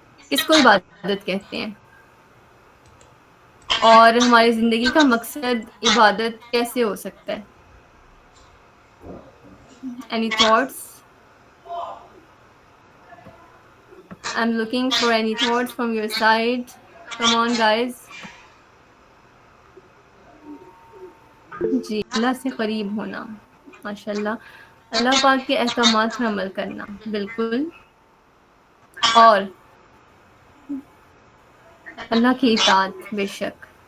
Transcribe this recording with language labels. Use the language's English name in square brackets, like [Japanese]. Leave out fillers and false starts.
[Urdu] کس کو عبادت کہتے ہیں؟ اور ہماری زندگی کا مقصد عبادت کیسے ہو سکتا ہے؟ [English] Any thoughts? I'm looking for any thoughts from your side. Come on guys. [Urdu] جی, اللہ سے قریب ہونا, ماشاءاللہ, اللہ پاک کے احکامات پر عمل کرنا, بالکل, اور اللہ کی اطاعت, بے شک.